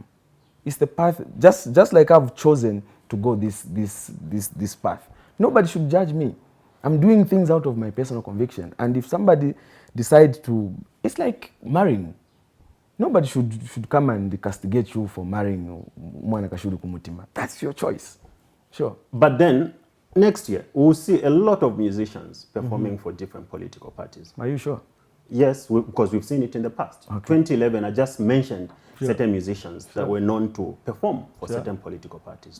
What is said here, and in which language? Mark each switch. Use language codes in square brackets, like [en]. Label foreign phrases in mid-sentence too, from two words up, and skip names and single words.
[en] It's the path, just like I've chosen to go this path. Nobody should judge me. I'm doing things out of my personal conviction. And if somebody decides to, it's like marrying. Nobody should come and castigate you for marrying [bem] mwana kashudu kumutima. [en] That's your choice. Sure. But then, next year, we'll see a lot of musicians performing for different political parties. Are you sure? Yes, because we've seen it in the past. Okay. 2011, I just mentioned certain musicians that were known to perform for certain political parties.